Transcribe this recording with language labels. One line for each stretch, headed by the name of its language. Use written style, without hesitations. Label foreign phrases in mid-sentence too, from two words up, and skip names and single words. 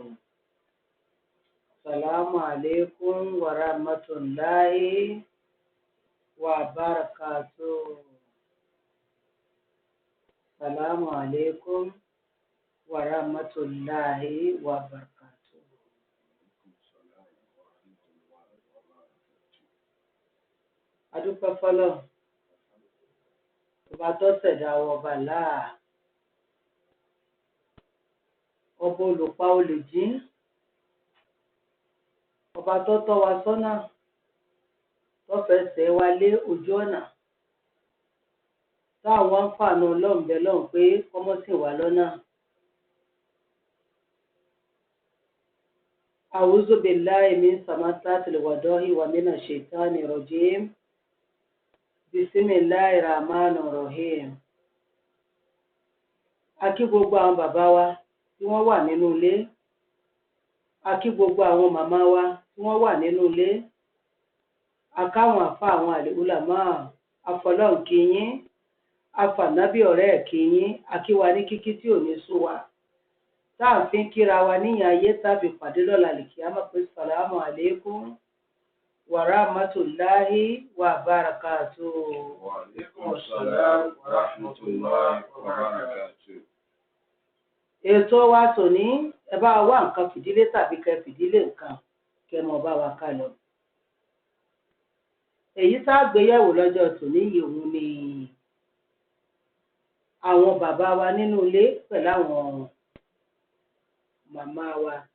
Arabic: السلام عليكم ورحمة الله وبركاته. السلام عليكم ورحمة الله وبركاته.
Yoruba: Adúpẹ́ fọ́lọ́run. Ọba tó ṣẹ̀dá ọba láà, ọba olùpa olùjí, ọba tó tọ́ wa sọ́nà, tó fẹsẹ̀ wa lé ojú ọ̀nà, táwọn àǹfààní ọlọ́run bẹ lọ́hùn pé kọ́mọ́ sì wà lọ́nà.
Arabic: أعوذ بالله من سماتة الوداح ومن الشيطان الرجيم. بسم الله الرحمن الرحيم.
Yoruba: A kí gbogbo àwọn bàbá wa tí wọ́n wà nínú ilé. A kí gbogbo àwọn màmá wa tí wọ́n wà nínú ilé. A káwọn àfá àwọn àlùlámà afọlọ́run kí yín. Afànábì ọ̀rẹ́ kí yín. A kí wa ní kíkí tí ò ní sú wa. Táà fi ń kíra wa níyàn ayé tàbí pàdé lọ́la lìkíyámà pé sàlámù àlékún.
Arabic: ورحمة الله وبركاته. وعليكم السلام ورحمة الله وبركاته.
Yoruba: Ètò wa tòní ẹ bá wá nǹkan fìdílé tàbí kẹ́ fìdílé nǹkan kẹ́ mọ́ bá wa ká lọ. Èyí tá a gbé yẹ̀wò lọ́jọ́ tòní yìí òun ni àwọn bàbá wa nínú ilé pẹ̀lú àwọn màmá wa.